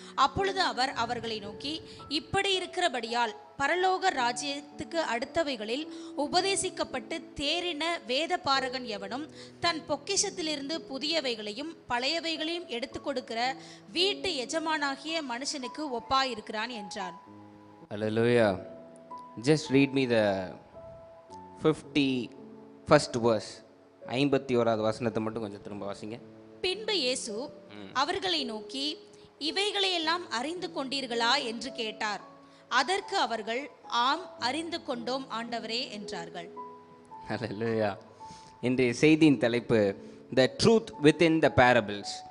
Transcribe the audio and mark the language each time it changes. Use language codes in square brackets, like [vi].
[ta] அப்பொழுது அவர் அவர்களை நோக்கி, இப்படி இருக்கிறபடியால் பரலோக ராஜ்யத்துக்கு அடுத்தவைகளில் உபதேசிக்கப்பட்டு தேறின வேத பாரகன் எவனும் தன் பொக்கிஷத்திலிருந்து புதியவைகளையும் பழையவைகளையும் எடுத்து கொடுக்கிற வீட்டு எஜமானாகிய மனுஷனுக்கு ஒப்பாயிருக்கிறான் என்றான். [en] Hallelujah. Just read me the 51st verse. [ta] 51வது வசனத்தை மட்டும் கொஞ்சம் திரும்ப வாசிங்க. பின்பு இயேசு அவர்களை நோக்கி, இவைகளையெல்லாம் அறிந்து கொண்டீர்களா என்று கேட்டார். அதற்கு அவர்கள், ஆம், அறிந்து கொண்டோம் ஆண்டவரே என்றார்கள். ஹல்லேலூயா. இன்றைய செய்தியின் தலைப்பு [en] The truth within the parables.